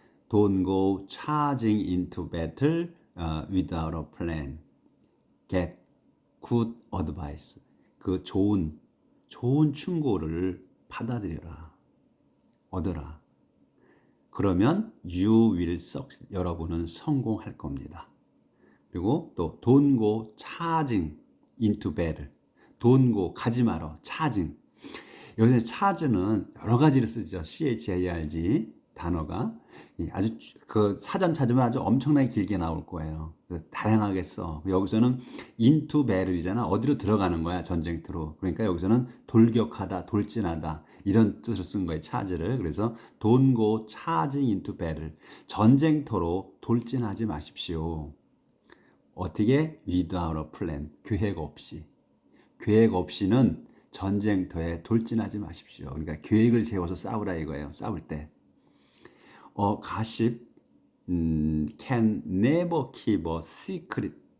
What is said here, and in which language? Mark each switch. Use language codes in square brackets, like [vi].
[en] Don't go charging into battle without a plan. Get good advice. [ko] 그 좋은 충고를 받아들여라. 얻어라. [en] 그러면 you will succeed. [ko] 여러분은 성공할 겁니다. [en] 그리고 또 don't go charging into battle. [ko] don't go 가지 마라. [en] charging. [ko] 여기서 charge는 여러 가지를 쓰죠. CHARG 단어가 아주 그 사전 찾으면 아주 엄청나게 길게 나올 거예요. 다양하게 써. 여기서는 into battle 이잖아. 어디로 들어가는 거야 전쟁터로. 그러니까 여기서는 돌격하다, 돌진하다 이런 뜻으로 쓴 거예요. charge를. [en] 그래서 don't go charging into battle. [ko] 전쟁터로 돌진하지 마십시오. 어떻게? without a plan. 계획 없이. 계획 없이는 전쟁터에 돌진하지 마십시오. 그러니까 계획을 세워서 싸우라 이거예요. 싸울 때. [en] gossip can never keep a secret.